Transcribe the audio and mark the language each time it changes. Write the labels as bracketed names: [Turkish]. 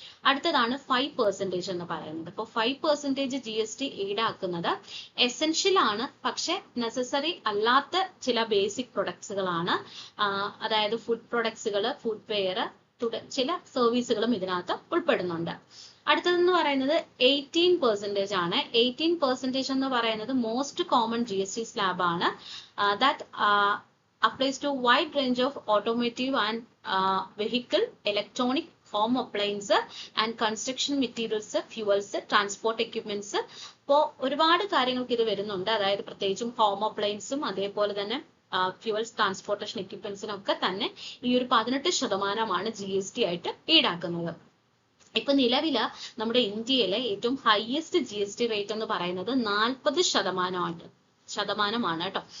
[Malayalam] അടുത്തതാണ് 5% എന്ന് പറയുന്നത്. അപ്പോൾ 5% GST ഈടാക്കുന്നത് എസെൻഷ്യൽ ആണ്, പക്ഷെ നെസസറി അല്ലാത്ത ചില ബേസിക് പ്രൊഡക്ട്സുകളാണ്. അതായത് ഫുഡ് പ്രൊഡക്ട്സുകൾ, ഫുഡ് വെയർ, ചില സർവീസുകളും ഇതിനകത്ത് ഉൾപ്പെടുന്നുണ്ട്. അടുത്തതെന്ന് പറയുന്നത് 18% ആണ്. 18% എന്ന് പറയുന്നത് മോസ്റ്റ് കോമൺ GST സ്ലാബ് ആണ്. [English] That applies to wide range of automotive and vehicle, electronic, home appliance and construction materials, fuels, transport equipments. [Malayalam] അപ്പോൾ ഒരുപാട് കാര്യങ്ങൾക്ക് ഇത് വരുന്നുണ്ട്. അതായത് പ്രത്യേകിച്ചും ഹോം അപ്ലയൻസും അതേപോലെ തന്നെ ഫ്യൂവൽസ്, ട്രാൻസ്പോർട്ടേഷൻ എക്യുപ്മെന്റ്സിനൊക്കെ തന്നെ ഈ ഒരു 18% GST ആയിട്ട് ഈടാക്കുന്നത്. ഇപ്പൊ നിലവില് നമ്മുടെ ഇന്ത്യയിലെ ഏറ്റവും ഹയസ്റ്റ് GST റേറ്റ് എന്ന് പറയുന്നത് 40% കേട്ടോ.